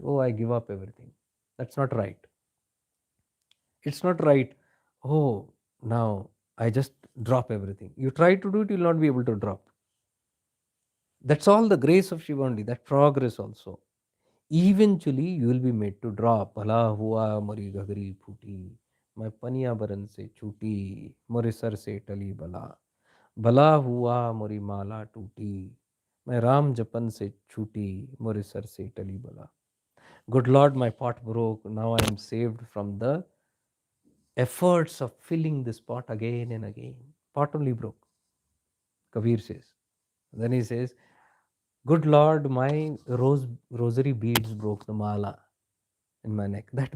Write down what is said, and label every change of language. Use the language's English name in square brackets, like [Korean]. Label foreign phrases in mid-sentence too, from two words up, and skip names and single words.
[English] Oh, I give up everything. That's not right. It's not right. Oh, now I just drop everything. You try to do it, you'll not be able to drop. That's all the grace of Shiva only, that progress also. Eventually, you will be made to drop. [Hindi] भला हुआ मोरी गगरी फूटी, मैं पनिया बरन से छूटी मोरे सर से टली बला भला हुआ मोरी माला टूटी मैं राम जपन से छूटी मोरे सर से टली बला. [English] Good Lord, my pot broke. Now I am saved from the efforts of filling this pot again and again. Pot only broke, Kabir says. Then he says, Good Lord, my rosary beads broke, the mala in my neck.